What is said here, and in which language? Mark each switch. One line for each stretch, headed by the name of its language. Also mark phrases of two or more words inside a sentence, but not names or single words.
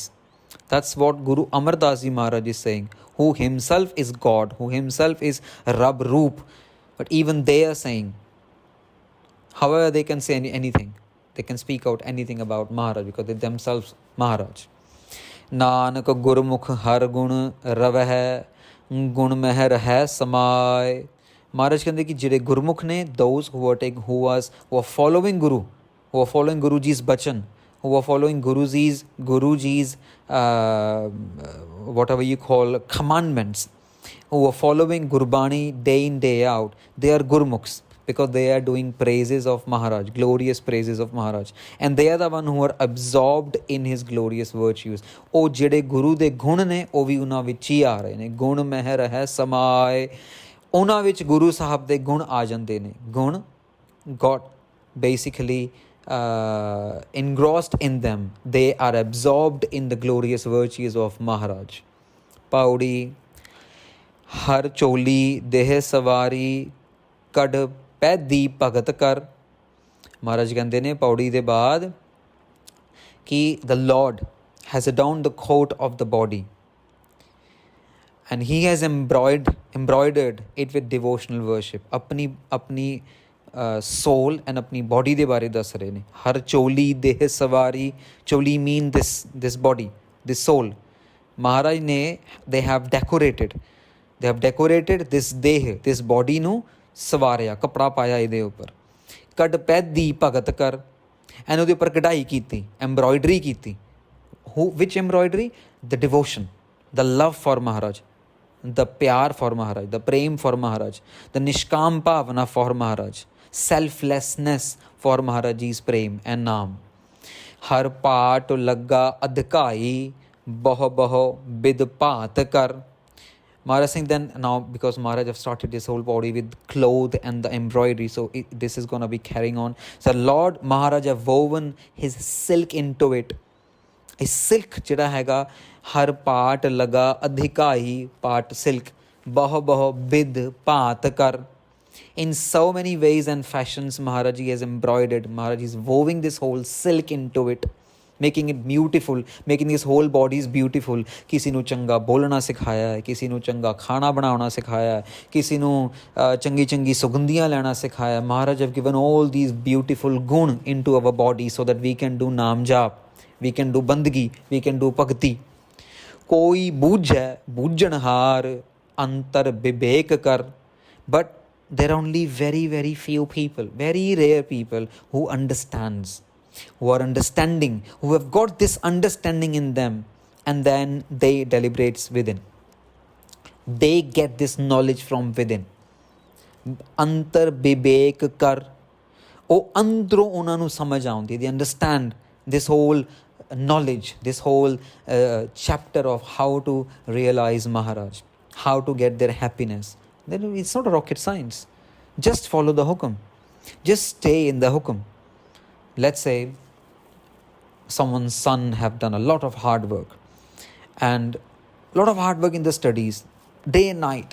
English: That's what Guru Amar Das Ji Maharaj is saying, who himself is God, who himself is
Punjabi: ਰੱਬ ਰੂਪ.
English: But even they are saying, however they can say anything, they can speak out anything about Maharaj because they themselves Maharaj.
Punjabi: ਨਾਨਕ ਗੁਰਮੁਖ ਹਰਿ ਗੁਣ ਰਵਹਿ, ਗੁਣ ਮਹਿ ਰਹੈ ਸਮਾਇ. Maharaj ਕਹਿੰਦੇ ਕਿ ਜਿਹੜੇ ਗੁਰਮੁਖ ਨੇ,
English: those who are following Guru, who are following Guruji's bachan, who are following Guruji's whatever you call commandments, who are following Gurbani day in day out, they are Gurmukhs. Because they are doing praises of Maharaj, glorious praises of Maharaj. And they are the one who are absorbed in his glorious virtues.
Punjabi: ਉਹ ਜਿਹੜੇ ਗੁਰੂ ਦੇ ਗੁਣ ਨੇ, ਉਹ ਵੀ ਉਹਨਾਂ ਵਿੱਚ ਹੀ ਆ ਰਹੇ ਨੇ. ਗੁਣ ਮਹਿ ਰਹਿ ਸਮਾਏ, ਉਹਨਾਂ ਵਿੱਚ ਗੁਰੂ ਸਾਹਿਬ ਦੇ ਗੁਣ ਆ ਜਾਂਦੇ ਨੇ.
English: ਗੁਣ got basically engrossed in them. They are absorbed in the glorious virtues of Maharaj.
Punjabi: ਪੌੜੀ ਹਰ ਚੋਲੀ ਦੇਹ ਸਵਾਰੀ, ਕੱਢ ਪੈਦੀ ਭਗਤ ਕਰ. ਮਹਾਰਾਜ ਕਹਿੰਦੇ ਨੇ ਪੌੜੀ ਦੇ ਬਾਅਦ ਕਿ
English: the Lord has adorned the coat of the body and he has embroidered it with devotional worship.
Punjabi: ਆਪਣੀ
English: soul and
Punjabi: ਆਪਣੀ body ਦੇ ਬਾਰੇ ਦੱਸ ਰਹੇ ਨੇ. ਹਰ ਚੋਲੀ ਦੇਹ ਸਵਾਰੀ, ਚੋਲੀ
English: mean this body, this soul.
Punjabi: ਮਹਾਰਾਜ ਨੇ
English: they have decorated this
Punjabi: ਦੇਹ,
English: this body
Punjabi: ਨੂੰ ਸਵਾਰਿਆ, ਕੱਪੜਾ ਪਾਇਆ ਇਹਦੇ ਉੱਪਰ. ਕੱਢ ਪੈਦੀ ਭਗਤ ਕਰ, ਐਨ ਉਹਦੇ ਉੱਪਰ ਕਢਾਈ ਕੀਤੀ, ਐਮਬਰੋਇਡਰੀ ਕੀਤੀ.
English: which embroidery? The devotion, the love for Maharaj, the pyar for Maharaj, the prem for Maharaj, the
Punjabi: ਨਿਸ਼ਕਾਮ ਭਾਵਨਾ
English: for Maharaj, selflessness for Maharaj's prem and naam.
Punjabi: ਹਰ ਪਾਟ ਲੱਗਾ ਅਧਿਕਾਈ, ਬਹੁ ਬਹੁ ਬਿਦ ਭਾਤ ਕਰ.
English: Maharaj saying then now, because Maharaj have started his whole body with cloth and the embroidery, so this is going to be carrying on. So Lord Maharaj have woven his silk into it. His silk
Punjabi: ਜਿਹੜਾ ਹੈਗਾ, ਹਰ ਪਾਟ ਲਗਾ ਅਧਿਕਾਈ, ਪਾਟ silk, ਬਹੁ ਬਹੁ ਬਿਦ ਭਾਤ ਕਰ.
English: In so many ways and fashions Maharaj has embroidered, Maharaj is woven this whole silk into it, making it beautiful, making his whole body beautiful.
Punjabi: ਕਿਸੇ ਨੂੰ ਚੰਗਾ ਬੋਲਣਾ ਸਿਖਾਇਆ ਹੈ, ਕਿਸੇ ਨੂੰ ਚੰਗਾ ਖਾਣਾ ਬਣਾਉਣਾ ਸਿਖਾਇਆ ਹੈ, ਕਿਸੇ ਨੂੰ ਚੰਗੀ ਸੁਗੰਧੀਆਂ ਲੈਣਾ ਸਿਖਾਇਆ.
English: Maharaj have given all these beautiful gun into our body so that we can do
Punjabi: ਨਾਮ ਜਪ,
English: we can do bandgi, we can do bhakti.
Punjabi: ਕੋਈ ਬੂਝੈ ਬੂਝਣਹਾਰ, ਅੰਤਰ ਵਿਵੇਕ ਕਰ.
English: But there are only very few people, very rare people who understands, who are understanding, who have got this understanding in them, and then they deliberates within. They get this knowledge from within.
Punjabi: ਅੰਤਰ ਬਿਬੇਕ ਕਰ, ਉਹ ਅੰਦਰੋਂ ਉਹਨਾਂ ਨੂੰ ਸਮਝ ਆਉਂਦੀ,
English: they understand this whole knowledge, this whole chapter of how to realize Maharaj, how to get their happiness. Then it's not a rocket science. Just follow the hukum. Just stay in the hukum. Let's say someone's son have done a lot of hard work and a lot of hard work in the studies, day and night.